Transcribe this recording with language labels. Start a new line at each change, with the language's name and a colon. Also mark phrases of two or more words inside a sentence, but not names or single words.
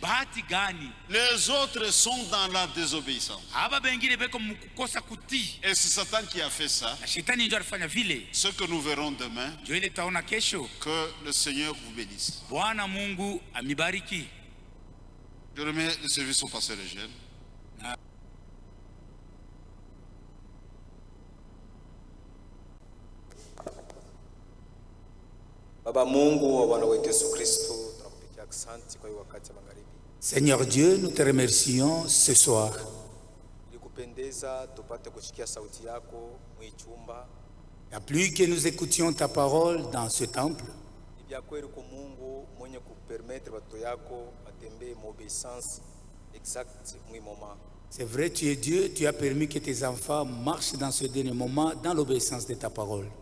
French: Les autres sont dans la désobéissance. Et c'est Satan qui a fait ça. Ce que nous verrons demain. Que le Seigneur vous bénisse. Je remets le service au pasteur Eugène.
Swahili: Baba Mungu wa Bwana wetu Yesu Kristo, tunakupigia asante kwa wakati wa magharibi.
French: Seigneur Dieu, nous te remercions ce soir.
Swahili: Ilikupendeza tupate kusikia sauti yako mwichumba
French: Il a plu que nous écoutions ta parole dans ce temple. C'est vrai, tu es Dieu, tu as permis que tes enfants marchent dans ce dernier moment dans l'obéissance de ta parole.